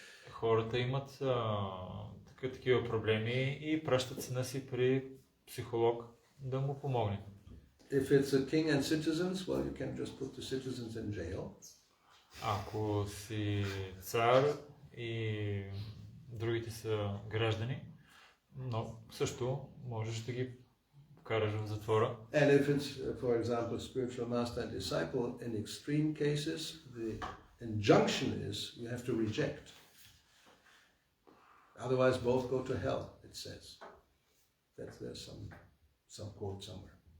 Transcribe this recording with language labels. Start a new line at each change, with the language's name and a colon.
Bulgarian: Хората имат такива проблеми и пращат сина си при психолог да му помогне.
English: If it's a king and citizens, well, you can just put the citizens in jail.
Bulgarian: Ако си цар и другите са граждани, но също можеш да ги вкараш в затвора.
English: And if it's, for example, spiritual master and disciple, in extreme cases, the injunction is you have to reject. Otherwise, both go to hell, it says. there's some quote somewhere.